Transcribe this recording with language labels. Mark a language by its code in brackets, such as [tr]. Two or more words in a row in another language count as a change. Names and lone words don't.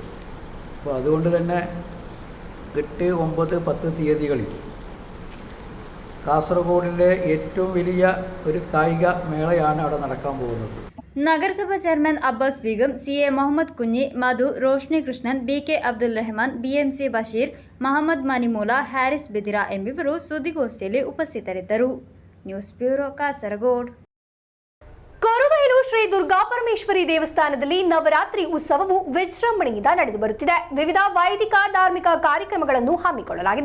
[ml] അപ്പോൾ അതുകൊണ്ട് തന്നെ 8, 9, 10 തീയതികളിൽ കാസർഗോഡിലെ ഏറ്റവും വലിയ ഒരു കായിക മേളയാണ് അവിടെ നടക്കാൻ പോകുന്നത്. നഗരസഭ ചെയർമാൻ അബ്ബാസ് ബീഗം, CA മുഹമ്മദ് കുഞ്ഞി, മധു, റോഷ്നി കൃഷ്ണൻ, BK അബ്ദുൽ റഹ്മാൻ, [kn] BMC ಬಶೀರ್, ಮಹಮ್ಮದ್ ಮನಿಮೂಲ, ಹ್ಯಾರಿಸ್ ಬೆದಿರಾ ಎಂಬಿವರು ಸುದ್ದಿಗೋಷ್ಠಿಯಲ್ಲಿ ಉಪಸ್ಥಿತರಿದ್ದರು. ನ್ಯೂಸ್ ಬ್ಯೂರೋ ಕಾಸರಗೋಡು. ಕೊರುವೈಲು ಶ್ರೀ ದುರ್ಗಾಪರಮೇಶ್ವರಿ ದೇವಸ್ಥಾನದಲ್ಲಿ ನವರಾತ್ರಿ ಉತ್ಸವವು ವಿಜೃಂಭಣೆಯಿಂದ ನಡೆದು ಬರುತ್ತಿದೆ. ವಿವಿಧ ವೈದಿಕ ಧಾರ್ಮಿಕ ಕಾರ್ಯಕ್ರಮಗಳನ್ನು ಹಮ್ಮಿಕೊಳ್ಳಲಾಗಿದೆ.